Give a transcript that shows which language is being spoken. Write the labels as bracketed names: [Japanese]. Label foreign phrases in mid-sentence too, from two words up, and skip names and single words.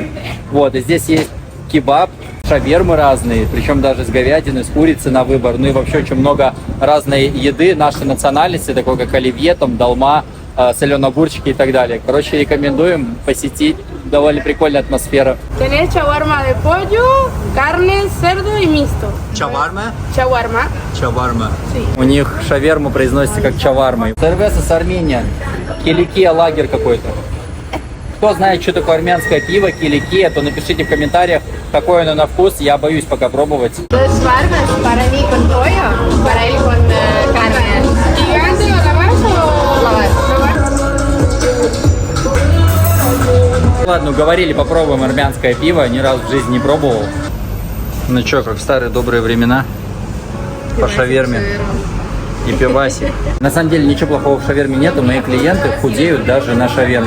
[Russian] Вот, и здесь есть кебаб, шавермы разные, причем даже с говядиной, с курицей на выбор, ну и вообще очень много разной еды нашей национальности, такой как оливье, там, долма, соленые огурчики и так далее. Короче, рекомендуем посетить. Довольно прикольная атмосфера. [Spanish] Tenés shawarma de pollo, carne, cerdo y mixto. [Russian] Чаварма? Shawarma. Чаварма. У них шаверма произносится как чаварма. Сервеса с Армения. Киликия лагерь какой-то. Кто знает, что такое армянское пиво, киликия, то напишите в комментариях, какое оно на вкус. Я боюсь пока пробовать. [Spanish] Dos barras, para mí con pollo, para él con carne. ¿Gigante o lavash o Lavash. [Russian] Ладно, говорили, попробуем армянское пиво. Ни разу в жизни не пробовал. Ну что, как в старые добрые времена. По шаверме. И пиваси. На самом деле ничего плохого в шаверме нету. Мои клиенты худеют даже на шаверме.